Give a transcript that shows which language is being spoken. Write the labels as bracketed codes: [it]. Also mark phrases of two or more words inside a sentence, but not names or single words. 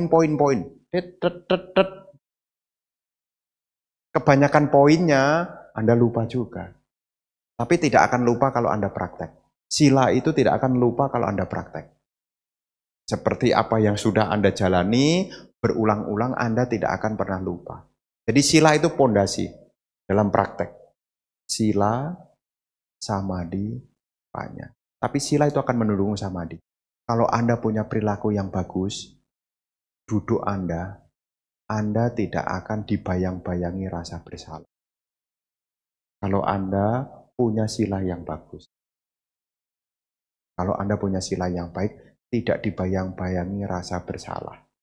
[id] Kebanyakan poinnya Anda lupa juga. Tapi tidak akan lupa kalau Anda praktek. Sila itu tidak akan lupa kalau Anda praktek. Seperti apa yang sudah Anda jalani, berulang-ulang Anda tidak akan pernah lupa. Jadi sila itu pondasi dalam praktek. [pi] Sila, samadhi, panya. [id] Tapi sila itu akan mendukung samadhi. Kalau Anda punya perilaku yang bagus, duduk Anda tidak akan dibayang-bayangi rasa bersalah. Kalau Anda punya sila yang bagus. Kalau Anda punya sila yang baik, tidak dibayang-bayangi rasa bersalah.